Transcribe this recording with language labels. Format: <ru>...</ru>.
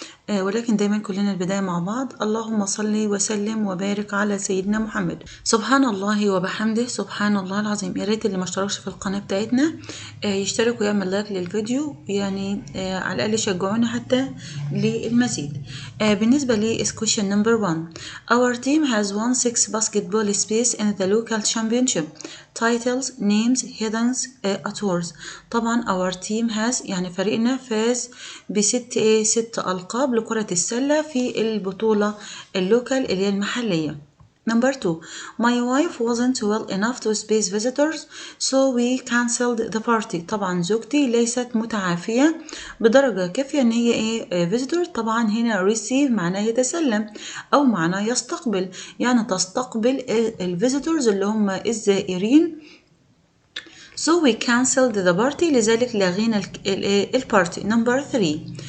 <ar>ولكن دايما كلنا البداية مع بعض. اللهم صل وسلم وبارك على سيدنا محمد. سبحان الله وبحمده، سبحان الله العظيم. يا ريت اللي ما اشتركش في القناة بتاعتنا يشترك ويعمل لايك للفيديو، يعني على الأقل يشجعونا حتى للمزيد. بالنسبة لي</ar> <en>question number 1. Our team has won 6 basketball space in the local championship. Titles, names, headings, awards.</en> <ar>طبعا</ar> <en>our team has</en> <ar>يعني فريقنا فاز ست ألقاب لكرة السلة في البطولة اللوكال اللي هي المحلية.</ar> <en>Number 2. My wife wasn't well enough to space visitors, so we cancelled the party.</en> <ar>طبعا زوجتي ليست متعافية بدرجة كافية ان هي visitor. طبعا هنا receive معناه يتسلم او معناه يستقبل، يعني تستقبل الفيزيتورز اللي هم الزائرين.</ar> <en>So we cancelled the party،</en> <ar>لذلك لغينا البارتي.</ar> <en>Number 3.</en>